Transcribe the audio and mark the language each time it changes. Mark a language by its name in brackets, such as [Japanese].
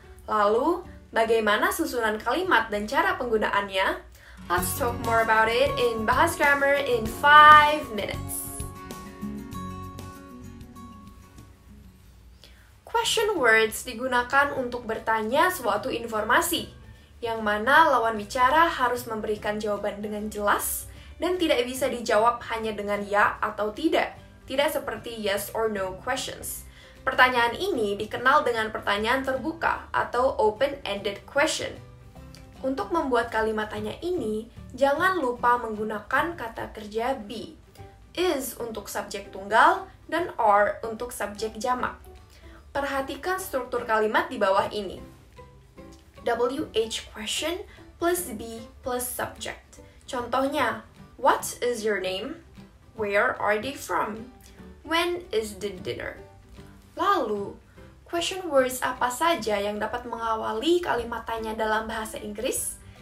[Indonesian] Lalu, bagaimana susunan kalimat dan cara penggunaannya? [English] Let's talk more about it in Bahas Grammar in 5 minutes. [Indonesian] Question words digunakan untuk bertanya suatu informasi, yang mana lawan bicara harus memberikan jawaban dengan jelas dan tidak bisa dijawab hanya dengan ya atau tidak seperti [English] yes or no questions. [Indonesian] Pertanyaan ini dikenal dengan pertanyaan terbuka atau [English] open-ended question. [Indonesian] Untuk membuat kalimat tanya ini, jangan lupa menggunakan kata kerja be. Is untuk subjek tunggal dan are untuk subjek jamak. Perhatikan struktur kalimat di bawah ini. [English] WH question plus be plus subject. [Indonesian] Contohnya, [English] what is your name? Where are they from? When is the dinner? [Indonesian] Lalu, question words apa saja yang dapat mengawali kalimat tanya dalam bahasa Inggris?